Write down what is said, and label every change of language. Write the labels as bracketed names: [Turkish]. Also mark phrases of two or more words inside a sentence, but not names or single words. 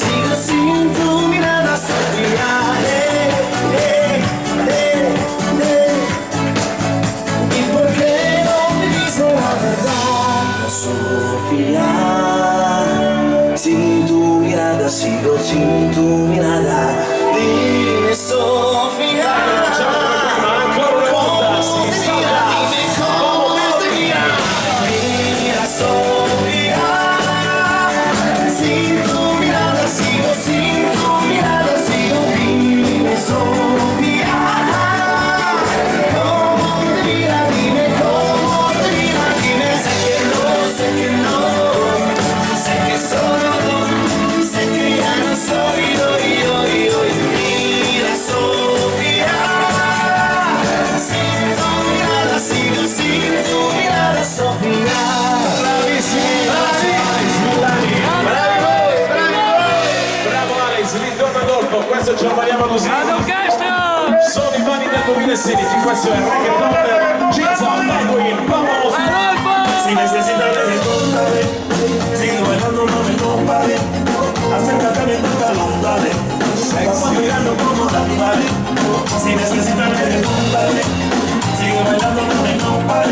[Spanish] Sigo sin tu mirada Sofía. ¿Y por qué no me dices la verdad? Sofía, sin tu mirada sigo, sin tu mirada. Dime Sofía. [Italian] Ancora una volta. Si salta. [Spanish] Mira Sofía, sin tu mirada sigo, sin tu mirada sigo. Dime Sofía, cómo te mira, dime cómo te mira, dime. Sé que no, sé que solo, sé que ya no soy hoy. Mira Sofía, sin tu mirada sigo, sin tu mirada Sofía. [Italian] Bravo Alex, ritorno Adolfo, questo ce lo parliamo così. Grande orchestra! Sono i panni del 2016, questo è Reggaeton, Cinza, Penguin, vamos! Adolfo! [Spanish] Si necesitas reggaetón, dale. Sigue bailando, no me compare. Acércate a mi pantalón, dale. Vamos mirando como dale. Si necesitas reggaetón, dale. Sigue bailando, no me compare.